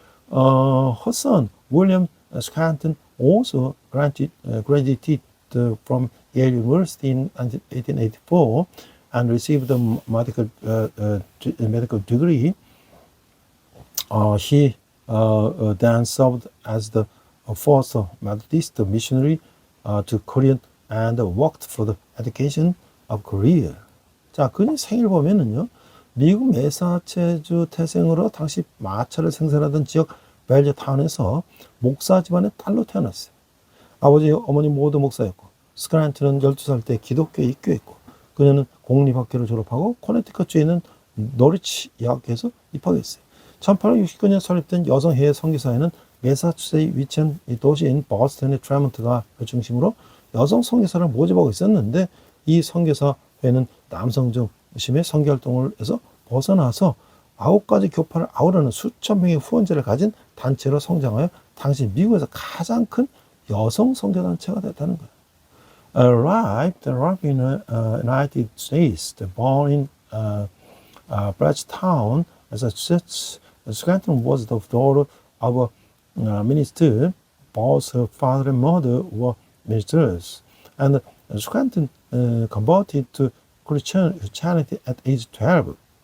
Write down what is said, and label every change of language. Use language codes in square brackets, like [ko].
[en] Her son, William Scranton, also graduated from Yale University in 1884 and received a medical degree. He then served as the first Methodist missionary to Korea and worked for the education of Korea. [ko] 자, 그의 생일 보면은요, 미국 매사추세츠 태생으로 당시 마차를 생산하던 지역 벨즈타운에서 목사 집안의 딸로 태어났어요. 아버지, 어머니 모두 목사였고, 스크란튼은 12살 때 기독교에 입교했고, 그녀는 공립학교를 졸업하고 코네티컷주에 있는 노리치 여학교에서 입학했어요. 1869년 설립된 여성해외 선교사회는 매사추세츠에 위치한 이 도시인 버스턴의 트레먼트가 중심으로 여성 선교사를 모집하고 있었는데, 이 선교사회는 남성 중심의 선교활동을 해서 벗어나서 9가지 교파를 아우르는 수천 명의 후원자를 가진 단체로 성장하여 당시 미국에서 가장 큰 여성 선교단체가 됐다는 거예요. [en] Arrived in the United States, born in Bridgetown, Massachusetts, Scranton was the daughter of a minister. Both her father and mother were ministers, and Scranton converted to Christianity at age 12.